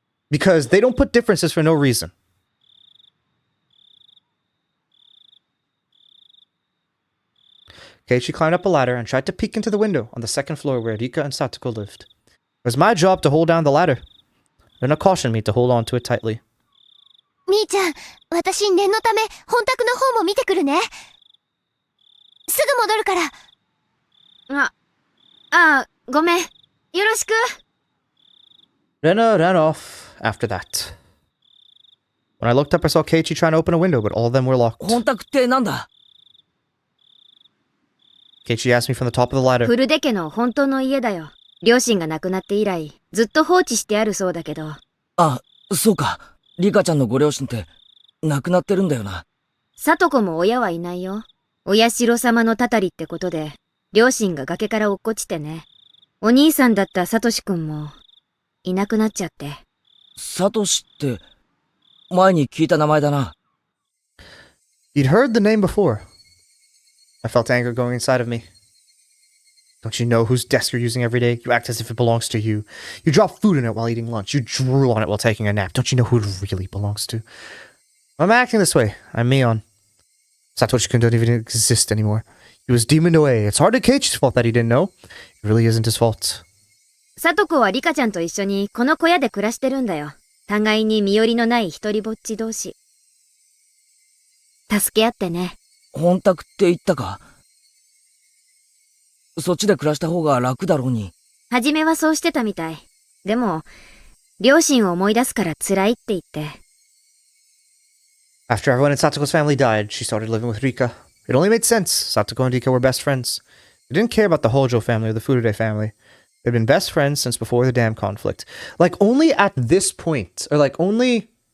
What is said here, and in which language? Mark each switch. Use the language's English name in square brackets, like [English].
[English] Because they don't put differences for no reason. Keiichi climbed up a ladder and tried to peek into the window on the second floor where Rika and Satoko lived. It was my job to hold down the ladder. Rena cautioned me to hold on to it tightly. [Japanese] みーちゃん、私念のため本宅の方も見てくるね。すぐ戻るから。ごめん。よろしく。 [English] Rena ran off after that. When I looked up, I saw Keiichi trying to open a window, but all of them were locked. [Japanese] 本宅ってなんだ？ [English] Keiichi asked me from the top of the ladder. [Japanese] 古出家の本当の家だよ。両親が亡くなって以来、ずっと放置してあるそうだけど。あ、そうか。リカちゃんのご両親って亡くなってるんだよな。里子も親はいないよ。お社様のたたりってことで、両親が崖から落っこちてね。お兄さんだったサトシ君もいなくなっちゃって。サトシって前に聞いた名前だな。 [English] You'd heard the name before. I felt anger going inside of me. Don't you know whose desk you're using every day? You act as if it belongs to you. You drop food in it while eating lunch. You drool on it while taking a nap. Don't you know who it really belongs to? I'm acting this way. I'm Mion. Satoshi-kun don't even exist anymore. He was demoned away. It's hardly Keiichi's fault that he didn't know. It really isn't his fault. [Japanese] サトコはリカちゃんと一緒にこの小屋で暮らしてるんだよ。互いに身寄りのない一人ぼっち同士。助け合ってね。本宅って言ったか？そっちで暮らした方が楽だろうに。はじめはそうしてたみたい。でも、両親を思い出すから辛いって言って。 [English] After everyone in Satoko's family died, she started living with Rika. It only made sense. Satoko and Rika were best friends. They didn't care about the Hojo family or the Furude family. They'd been best friends since before the damn conflict. Only at this point, or only